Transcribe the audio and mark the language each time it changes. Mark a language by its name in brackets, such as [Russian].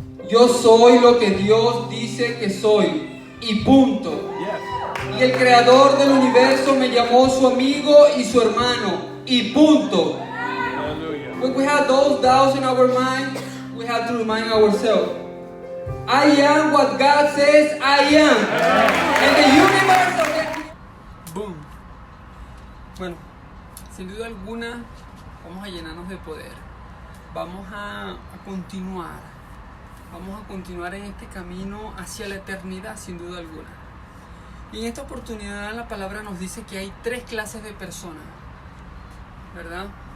[Spanish] Yo soy lo que Dios dice que soy y punto. Y el creador del universo me llamó su amigo y su hermano y punto. [English] When we have those doubts in our mind, we have to remind ourselves, I am what God says I am. And the universe of the... Boom. [Spanish] Bueno, sin duda alguna, vamos a llenarnos de poder. Vamos a continuar. Vamos a continuar en este camino hacia la eternidad, sin duda alguna. Y en esta oportunidad la palabra nos dice que hay 3 clases de personas, ¿verdad?